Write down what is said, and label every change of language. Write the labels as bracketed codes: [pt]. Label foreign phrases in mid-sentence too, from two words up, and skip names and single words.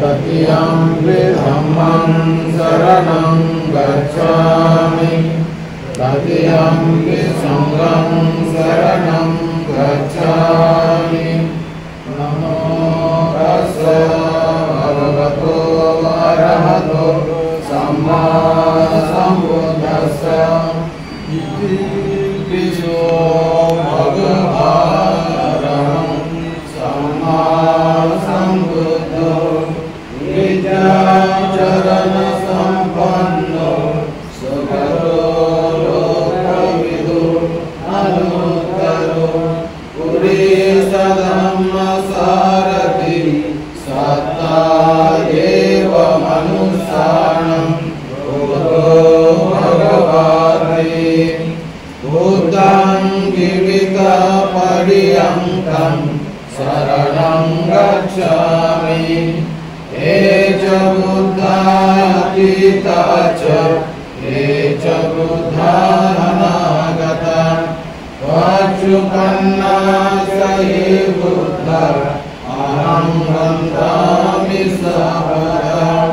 [pi] तृतीयम्पि धम्मं शरणं गच्छामि तृतीयम्पि संघं शरणं गच्छामि नमो तस्सै भगवतो अरहतो सम्मा सम्बुद्धस्स इति विशो भगवान् सम्मा सम्बुद्धो विद्याचरण सम्पन्नो सुखदो लोकविदो अनुत्तरो पुरीशधम्मसारथि सत्ता एव मनुष्याणां बुद्धो भगवते बुद्धं जीवितपर्यन्तं शरणं गच्छामि ये च बुद्धातीता च ये च बुद्धानागता पच्युपन्ना च ये बुद्धा अहं वन्दामि सर्वदा